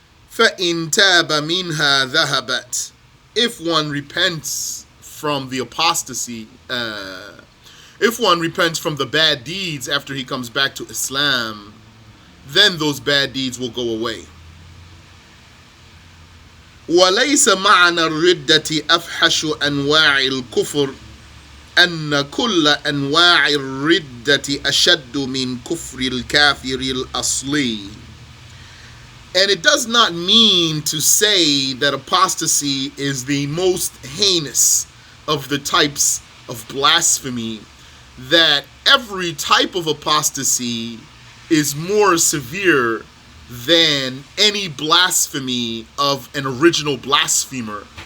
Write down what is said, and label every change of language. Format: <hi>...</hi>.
<ar>فإن تاب منها ذهبت,</ar> <en>if one repents from the apostasy, if one repents from the bad deeds after he comes back to Islam, then those bad deeds will go away.</en> <ar>وليس معنى الردة أفحش أنواع الكفر أن كل أنواع الردة أشد من كفر الكافر الأصلي.</ar> <en>And it does not mean to say that apostasy is the most heinous of the types of blasphemy, that every type of apostasy is more severe than any blasphemy of an original blasphemer.</en>